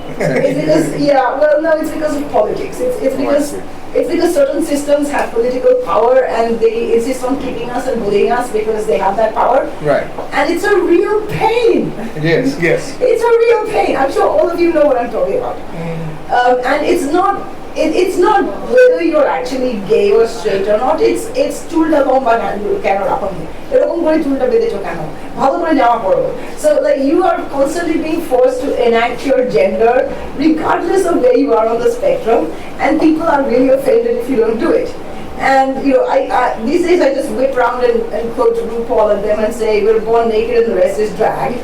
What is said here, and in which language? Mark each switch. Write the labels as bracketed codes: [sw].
[en] It's because it's because of politics. It's because certain systems have political power and they insist on keeping us and bullying us because they have that power. Right. And it's a real pain. Yes. It's a real pain. I'm sure all of you know what I'm talking about. And it's not whether you're actually gay or straight or not. It's [bn] chulta bomba কেন রাখো এরকম করে চুলটা বেঁধেছো কেন ভালো করে জামা পরো. [en] So like you are constantly being forced to enact your gender regardless of where you are on the spectrum, and people are really offended if you don't do it. And these days I just whip around and quote RuPaul at them and say we're born naked and the rest is drag.